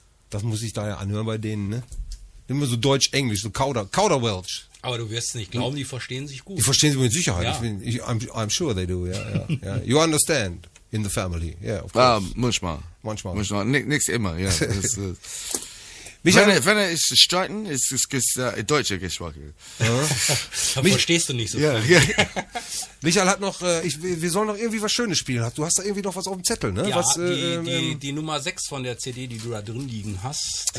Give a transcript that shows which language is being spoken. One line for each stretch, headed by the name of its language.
German: Das muss ich da ja anhören bei denen, ne? Immer so Deutsch-Englisch, so Kauderwelsch. Aber du wirst es nicht glauben, die verstehen sich gut. Die verstehen sie mit Sicherheit. Ja.
English: I'm sure they do, ja. You understand in the family, yeah, of course.
German: Manchmal. Nichts immer, ja. Michael, Wenn er ist streiten, ist es deutsche gesprochen. Da verstehst du nicht so Ja, viel. ja. Michael hat noch, wir sollen noch irgendwie was Schönes spielen. Du hast da irgendwie noch was auf dem Zettel, ne? Ja, Was, die Nummer 6 von der CD, die du da drin liegen hast.